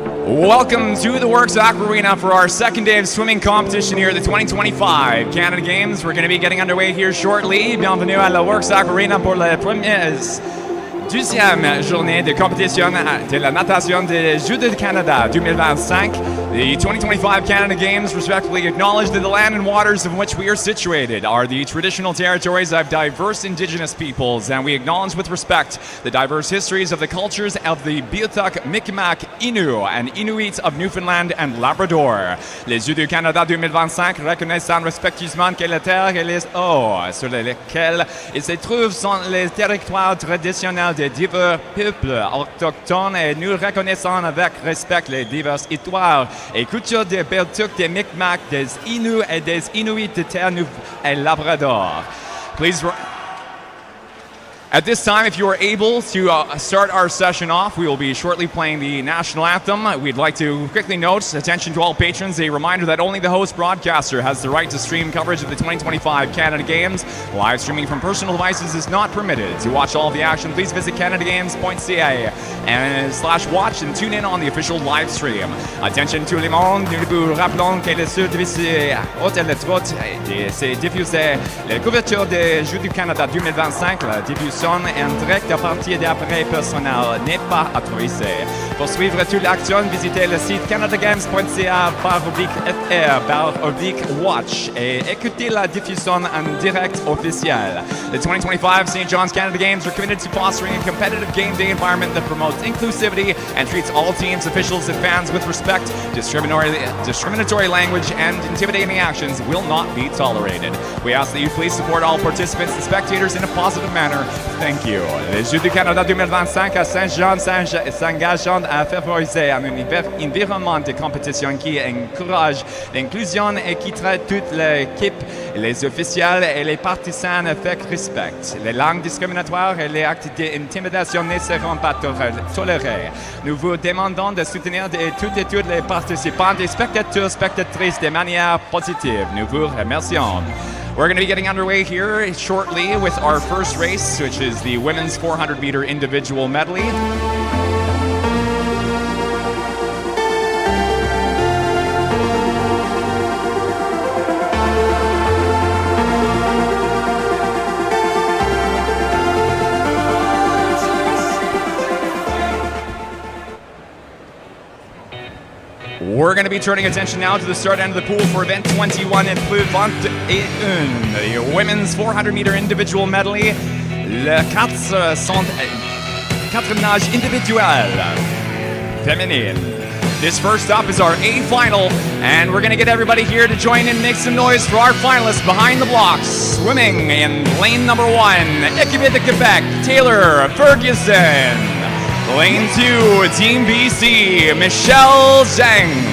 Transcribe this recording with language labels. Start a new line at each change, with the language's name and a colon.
English: Welcome to the Works Aquarena for our second day of swimming competition here at the 2025 Canada Games. We're going to be getting underway here shortly.
French: Bienvenue à la Works Aquarena pour la deuxième journée de compétition de la natation des Jeux du Canada 2025.
English: The 2025 Canada Games respectively acknowledge that the land and waters in which we are situated are the traditional territories of diverse Indigenous peoples, and we acknowledge with respect the diverse histories of the cultures of the Beothuk, Mi'kmaq, Innu, and Inuit of Newfoundland and Labrador.
French: Les Jeux du Canada 2025 reconnaissent respectivement que la terre et les eaux sur lesquelles ils se trouvent sont les territoires traditionnels de divers peuples autochtones, et nous reconnaissons avec respect les diverses histoires et cultures des Beothuk, des Mi'kmaq, des Innu et des Inuits de Terre-Neuve et Labrador.
English: Please, at this time, if you are able to start our session off, we will be shortly playing the national anthem. We'd like to quickly note, attention to all patrons, a reminder that only the host broadcaster has the right to stream coverage of the 2025 Canada Games. Live streaming from personal devices is not permitted. To watch all of the action, please visit canadagames.ca/watch and tune in on the official live stream.
French: Attention tout le monde, nous vous rappelons que le service haute électrote s'est diffusé la couverture des Jeux du Canada 2025, la diffusion diffusion en direct à partir d'appareil personnel n'est pas autorisée. Pour suivre toute l'action, visitez le site canadagames.ca/FR/watch et écoutez la diffusion en direct officielle.
English: The 2025 St. John's Canada Games are committed to fostering a competitive game day environment that promotes inclusivity and treats all teams, officials, and fans with respect. Discriminatory language and intimidating actions will not be tolerated. We ask that you please support all participants and spectators in a positive manner. Thank you.
French: Les Jeux du Canada 2025 à Saint-Jean s'engagent à favoriser un environnement de compétition qui encourage l'inclusion et qui traite toute l'équipe, les officiels et les partisans avec respect. Les langues discriminatoires et les actes d'intimidation ne seront pas tolérés. Nous vous demandons de soutenir toutes et tous les participants et spectateurs, spectatrices de manière positive. Nous vous remercions.
English: We're going to be getting underway here shortly with our first race, which is the women's 400-meter individual medley. We're going to be turning attention now to the start end of the pool for event 21 in plus 21, the women's 400-meter individual medley.
French: Le 4 nages individuelles féminines.
English: This first up is our A final, and we're going to get everybody here to join in and make some noise for our finalists behind the blocks. Swimming in lane number 1, Équipe de Québec, Taylor Ferguson. Lane 2, Team BC, Michelle Zhang.